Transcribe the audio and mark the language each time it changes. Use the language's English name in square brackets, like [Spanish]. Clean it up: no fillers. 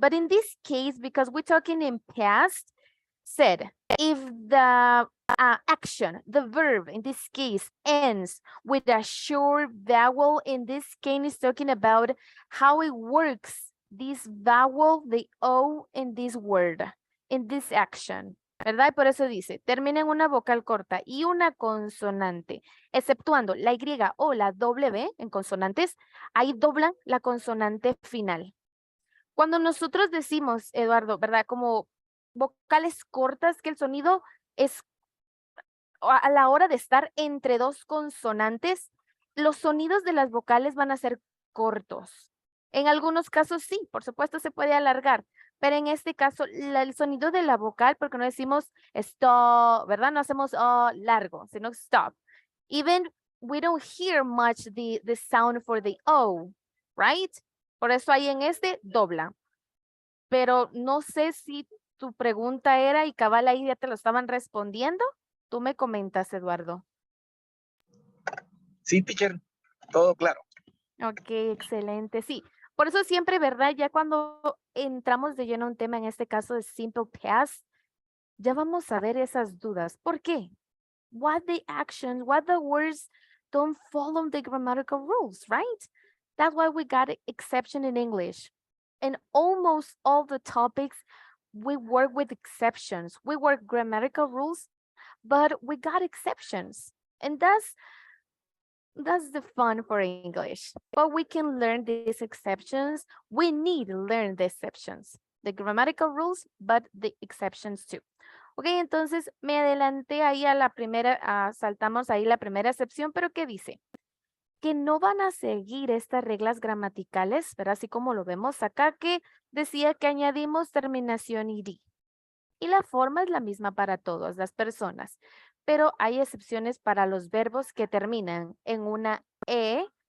[English] But in this case, because we're talking in past, said, if the action, the verb in this case ends with a short vowel, in this case is talking about how it works, this vowel, the O in this word, in this action. [Spanish] ¿Verdad? Y por eso dice, termina en una vocal corta y una consonante, exceptuando la Y o la W en consonantes, ahí doblan la consonante final. Cuando nosotros decimos, Eduardo, ¿verdad? Como vocales cortas, que el sonido es a la hora de estar entre dos consonantes, los sonidos de las vocales van a ser cortos. En algunos casos sí, por supuesto se puede alargar, pero en este caso el sonido de la vocal, porque no decimos stop, ¿verdad? No hacemos largo, sino stop. [English] Even we don't hear much the sound for the O, right? [Spanish] Por eso ahí en este dobla. Pero no sé si tu pregunta era y cabal ahí ya te lo estaban respondiendo. Tú me comentas, Eduardo. Sí, teacher, todo claro. Ok, excelente. Sí, por eso siempre, ¿verdad? Ya cuando entramos de lleno a un tema, en este caso de simple past, ya vamos a ver esas dudas. ¿Por qué? [English] What the actions, what the words don't follow the grammatical rules, right? That's why we got exception in English. And almost all the topics, we work with exceptions. We work grammatical rules, but we got exceptions. And that's the fun for English. But we can learn these exceptions. We need to learn the exceptions. The grammatical rules, but the exceptions too. [Spanish] Ok, entonces me adelanté ahí a la primera, saltamos ahí la primera excepción, pero ¿qué dice? Que no van a seguir estas reglas gramaticales, pero así como lo vemos acá, que decía que añadimos terminación ed. Y la forma es la misma para todas las personas, pero hay excepciones para los verbos que terminan en una e.